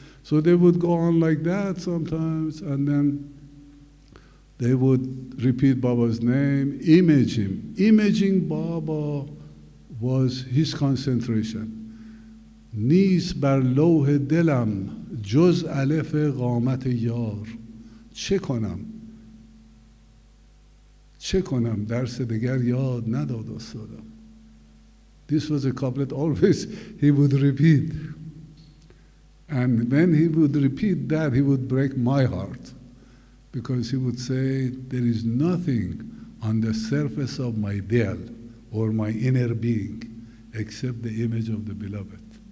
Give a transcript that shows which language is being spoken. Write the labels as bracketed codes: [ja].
[en] So they would go on like that sometimes, and then they would repeat Baba's name, image him. Imaging Baba was his concentration. [fa] Nis bar lawh dilam juz alef qamat yar. چه کنم چه کنم درس دیگر یاد نداد استادم. [en] This was a couplet always he would repeat. And when he would repeat that, he would break my heart. Because he would say, there is nothing on the surface of my Dell or my inner being except the image of the beloved.